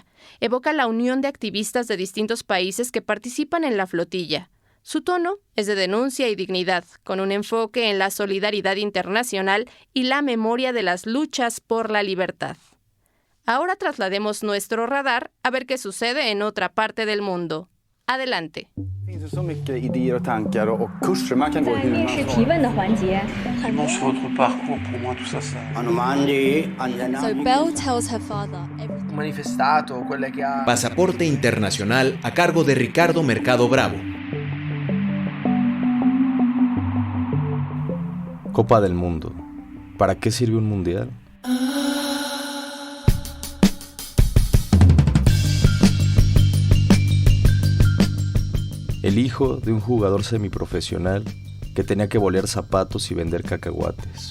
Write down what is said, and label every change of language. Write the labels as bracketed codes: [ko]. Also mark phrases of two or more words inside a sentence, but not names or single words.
[es] Evoca la unión de activistas de distintos países que participan en la flotilla. Su tono es de denuncia y dignidad, con un enfoque en la solidaridad internacional y la memoria de las luchas por la libertad. Ahora traslademos nuestro radar a ver qué sucede en otra parte del mundo. Adelante. [sv] Så mycket idéer och tankar och kurser man kan gå hur man [en] So Belle tells her father [it] manifestato quelle che ha [es] Pasaporte Internacional a cargo de Ricardo Mercado Bravo. Copa del Mundo. ¿Para qué sirve un mundial? El hijo de un jugador semiprofesional que tenía que bolear zapatos y vender cacahuates.